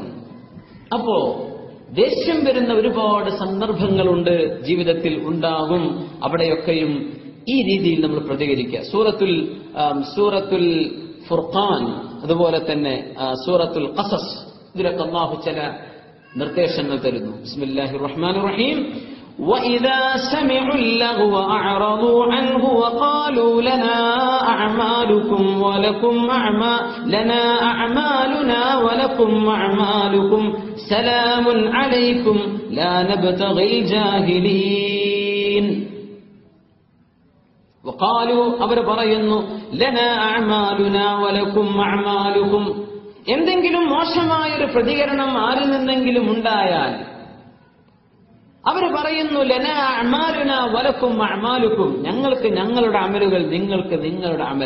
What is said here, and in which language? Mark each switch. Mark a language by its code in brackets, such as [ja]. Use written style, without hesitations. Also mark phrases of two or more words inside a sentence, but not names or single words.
[ml] അപ്പോ ദേഷ്യം വരുന്ന ഒരുപാട് സന്ദർഭങ്ങളുണ്ട്, ജീവിതത്തിൽ ഉണ്ടാകും. അവിടെയൊക്കെയും ഈ രീതിയിൽ നമ്മൾ പ്രതികരിക്കുക. സൂറത്തുൽ ഫുർഖാൻ, അതുപോലെ തന്നെ സൂറത്തുൽ ഖസസ്, ഇതിലൊക്കെ അല്ലാഹു ചില നിർദ്ദേശങ്ങൾ തരുന്നു. [ar] بسم الله الرحمن الرحيم. وَإِذَا سَمِعُوا اللَّغْوَ أَعْرَضُوا عَنْهُ وَقَالُوا لَنَا أَعْمَالُنَا وَلَكُمْ أَعْمَالُكُمْ سَلَامٌ عَلَيْكُمْ لَا نَبْتَغِي الْجَاهِلِينَ. وقالوا, [ml] അവർ പറയുന്നു, [ar] لنا أعمالنا ولكم أعمالكم, [ml] എന്തെങ്കിലും മോശമായൊരു പ്രതികരണം ആരിൽ നിന്നെങ്കിലും ഉണ്ടായാൽ അവർ പറയുന്നു, [ar] لنا أعمالنا ولكم أعمالكم, [ml] ഞങ്ങൾക്ക് ഞങ്ങളുടെ അമലുകൾ, നിങ്ങൾക്ക് നിങ്ങളുടെ അമൽ.